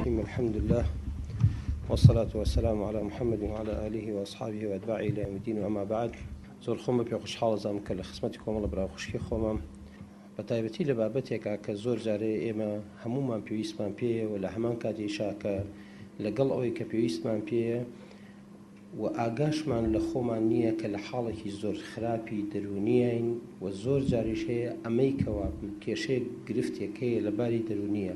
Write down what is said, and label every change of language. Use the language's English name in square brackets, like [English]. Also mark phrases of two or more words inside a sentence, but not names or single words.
[Arabic] الرحيم. الحمد لله والصلاة والسلام على محمد وعلى آله وأصحابه وأتباعه إلى يوم الدين. وأما بعد، [Central Kurdish] زۆر خۆمە پێ خۆشحاڵە زانم کە لە خزمەتی کۆمەڵە براوخشکی خۆمە بە تایبەتی لە بابەتێکە کە زۆر جارێ ئێمە هەمومان پێویستمان پێیە و لە هەمان کاتێشا کە لەگەڵ ئەوەی کە پێویستمان پێیە و ئاگاشمان لە خۆمان نییە کە لە حاڵێکی زۆر خراپی دەرونیین و زۆر جاریش هەیە ئەمەی کەوا کێشەیە گرفتێکەیە لە باری دەرونیە.